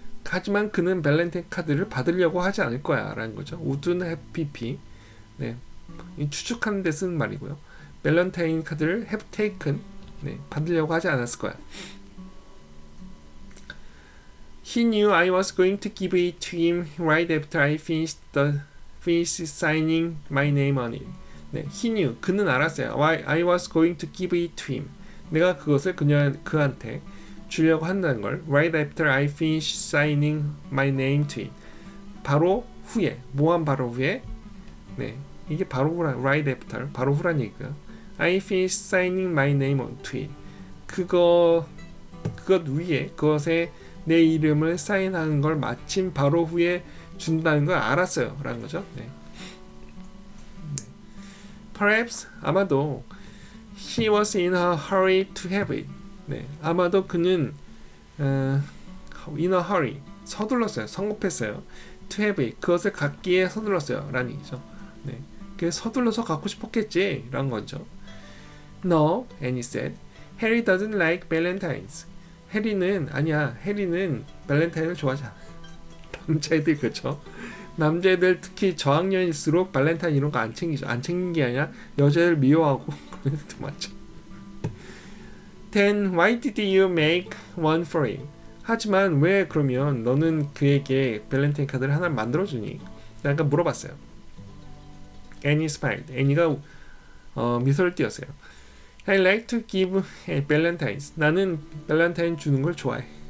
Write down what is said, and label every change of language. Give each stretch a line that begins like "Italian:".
Korean: 하지만 그는 발렌타인 카드를 받으려고 하지 않을 거야 라는 거죠.
English: wouldn't have pp.
Korean: 네, 추측하는 데 쓰는 말이고요. 발렌타인 카드를
English: have taken.
Korean: 네, 받으려고 하지 않았을 거야.
English: He knew I was going to give it to him right after I finished signing my name on it.
Korean: 네,
English: he knew.
Korean: 그는 알았어요.
English: I was going to give it to him.
Korean: 내가 그것을 그한테 주려고 한다는 걸.
English: Right after I finished signing my name to it.
Korean: 바로 후에. 뭐한 바로 후에? 네, 이게 바로 후란.
English: Right after.
Korean: 바로 후란 얘기고요.
English: I finished signing my name to it.
Korean: 그것 위에. 그것에 내 이름을 사인하는 걸 마침 바로 후에 준다는 걸 알았어요. 라는 거죠. 네.
English: Perhaps,
Korean: 아마도
English: he was in a hurry to have it.
Korean: 네, 아마도 그는
English: in a hurry,
Korean: 서둘렀어요. 성급했어요.
English: To have it,
Korean: 그것을 갖기에 서둘렀어요. 라는 얘기죠. 네, 그래서 서둘러서 갖고 싶었겠지. 라는 거죠.
English: No, Annie said. Harry doesn't like valentines.
Korean: 해리는 발렌타인을 좋아하지 않아. 남자애들 그렇죠. 남자애들 특히 저학년일수록 발렌타인 이런 거 안 챙기죠. 안 챙긴 게 아니라 여자애들 미워하고 그런 것도 많죠.
English: Then why did you make one for him?
Korean: 하지만 왜 그러면 너는 그에게 발렌타인 카드를 하나 만들어주니? 내가 물어봤어요.
English: Annie smiled.
Korean: 애니가 미소를 띄었어요.
English: I like to give valentines.
Korean: 나는 발렌타인 주는 걸 좋아해.